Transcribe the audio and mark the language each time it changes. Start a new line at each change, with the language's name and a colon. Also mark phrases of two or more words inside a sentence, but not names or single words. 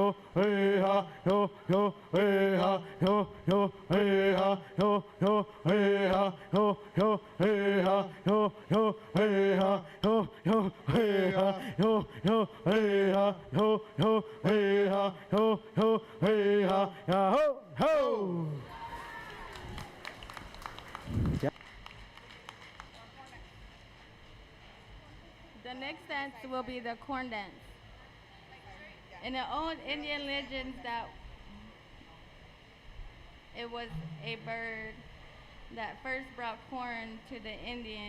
English: hey ha, yo, yo, hey ha, yo, yo, hey ha, yo, yo, hey ha, yo, yo, hey ha, yo, yo, hey ha, yo, yo, hey ha, yo, yo, hey ha, yo, yo, hey ha, yo, yo, hey ha, ya ho, ho. The next dance will be the corn dance. In the old Indian legends that it was a bird that first brought corn to the Indians.